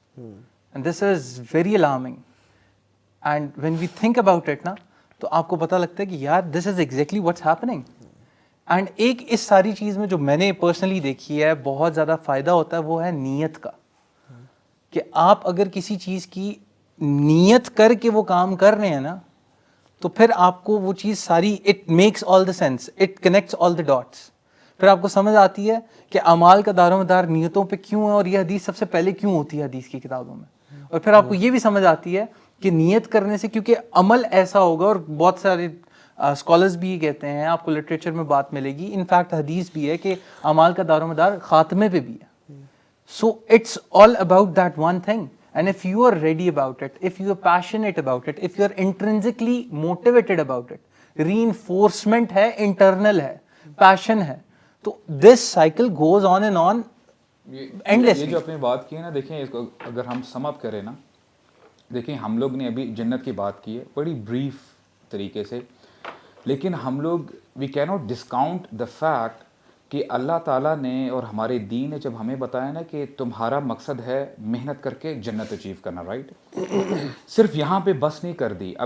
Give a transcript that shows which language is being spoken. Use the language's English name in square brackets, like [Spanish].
[English] And this is very alarming. And when we think about it na, [Urdu] تو آپ کو پتہ لگتا ہے کہ یار [English] This is exactly what's happening. [Urdu] And ایک اس ساری چیز میں جو میں نے پرسنلی دیکھی ہے بہت زیادہ فائدہ ہوتا ہے وہ ہے نیت کا, کہ آپ اگر کسی چیز کی نیت کر کے وہ کام کر رہے ہیں نا تو پھر آپ کو وہ چیز ساری [English] It makes all the sense, it connects all the dots. [Urdu] پھر آپ کو سمجھ آتی ہے کہ اعمال کا دار و مدار نیتوں پہ کیوں ہے, اور یہ حدیث سب سے پہلے کیوں ہوتی ہے حدیث کی کتابوں میں. اور پھر آپ کو یہ بھی سمجھ آتی ہے کہ نیت کرنے سے, کیونکہ عمل ایسا ہوگا, اور بہت سارے اسکالرز بھی یہ کہتے ہیں, آپ کو لٹریچر میں بات ملے گی, انفیکٹ حدیث بھی ہے کہ اعمال کا دار و مدار خاتمے پہ بھی ہے. [English] So it's all about that one thing. And if you are ready about it, if you are passionate about it, if you are intrinsically motivated about it, reinforcement ہے, internal ہے, passion ہے, تو this cycle goes on and on endlessly. [Urdu] یہ جو اپنی بات کی ہے نا, دیکھیں اس کو اگر ہم سم اپ کریں نا, دیکھیں ہم لوگ نے ابھی جنت کی بات کی ہے بڑی بریف طریقے سے, لیکن ہم لوگ [English] we can not discount the fact [Urdu] کہ اللہ تعالیٰ نے اور ہمارے دین نے جب ہمیں بتایا نا کہ تمہارا مقصد ہے محنت کر کے جنت اچیو کرنا, رائٹ, صرف یہاں پہ بس نہیں کر دی.